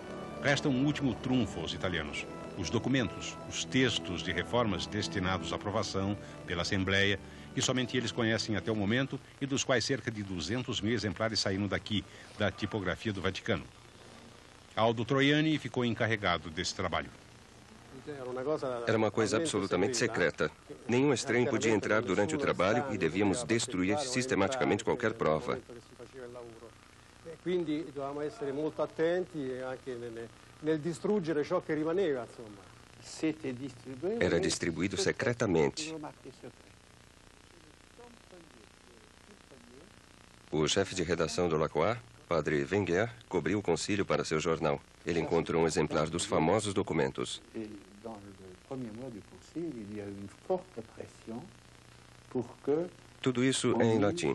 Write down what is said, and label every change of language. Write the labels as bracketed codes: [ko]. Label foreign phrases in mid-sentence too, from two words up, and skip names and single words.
[pt] Resta um último trunfo aos italianos: os documentos, os textos de reformas destinados à aprovação pela Assembleia, que somente eles conhecem até o momento e dos quais cerca de 200.000 exemplares saíram daqui, da tipografia do Vaticano. Aldo Troiani ficou encarregado desse trabalho. Era uma coisa absolutamente secreta. Nenhum estranho podia entrar durante o trabalho e devíamos destruir sistematicamente qualquer prova. [it] Quindi dovevamo essere molto attenti anche nel distruggere ciò che rimaneva, insomma. [pt] Era distribuído secretamente. O chefe de redação do Lacroix, padre Wenger, cobriu o concílio para seu jornal. Ele encontrou um exemplar dos famosos documentos. Tudo isso é em latim.